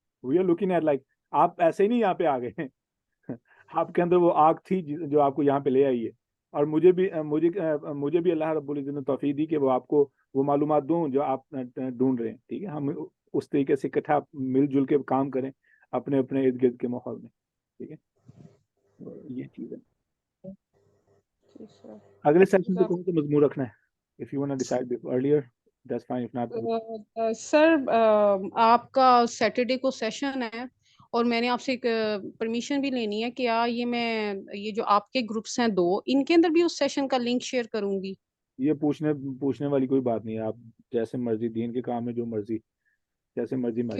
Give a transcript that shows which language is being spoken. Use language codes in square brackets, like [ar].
[en] we are looking at like [ur] آپ ایسے ہی نہیں یہاں پہ آ گئے ہیں. آپ کے اندر وہ آگ تھی جو آپ کو یہاں پہ لے آئی ہے. اور مجھے بھی اللہ رب العزت نے توفیق دی کہ وہ آپ کو وہ معلومات دوں جو آپ ڈھونڈ رہے ہیں. ٹھیک ہے، ہم اس طریقے سے اکٹھا مل جل کے کام کریں اپنے اپنے ارد گرد کے ماحول میں. ٹھیک ہے، یہ چیز ہے. اگلے سیشن پہ کون سا مضمون رکھنا ہے؟ [en] if you want to decide earlier that's fine, if not [ur] سر آپ کا سیٹرڈے کو سیشن ہے، اور میں نے آپ سے ایک پرمیشن بھی لینی ہے. کیا یہ جو آپ کے گروپس ہیں 2، ان کے اندر بھی اس سیشن کا لنک شیئر کروں گی؟ یہ پوچھنے والی کوئی بات نہیں ہے. آپ جیسے مرضی، دین کے کام میں جو مرضی جیسے مرضی محسوس.